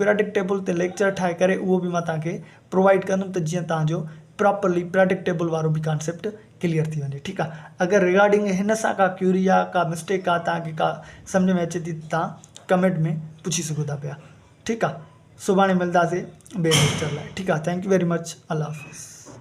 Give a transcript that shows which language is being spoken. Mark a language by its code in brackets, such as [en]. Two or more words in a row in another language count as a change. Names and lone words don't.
[en] periodic table [sd] ते लेक्चर ठाहे करे उहो बि मां तव्हांखे प्रोवाइड कंदुमि त जीअं तव्हांजो [en] properly periodic table [sd] वारो बि [en] concept clear [sd] थी वञे, ठीकु आहे। अगरि रिगार्डिंग हिन सां का क्यूरी आहे, का मिस्टेक आहे, तव्हांखे का सम्झ में अचे थी त तव्हां कमेंट में पुछी सघो था पिया, ठीकु आहे। सुभाणे मिलंदासीं ॿिए लेक्चर लाइ, ठीकु आहे। [en] thank you very much. [sd] अल्लाह हाफ़िज़।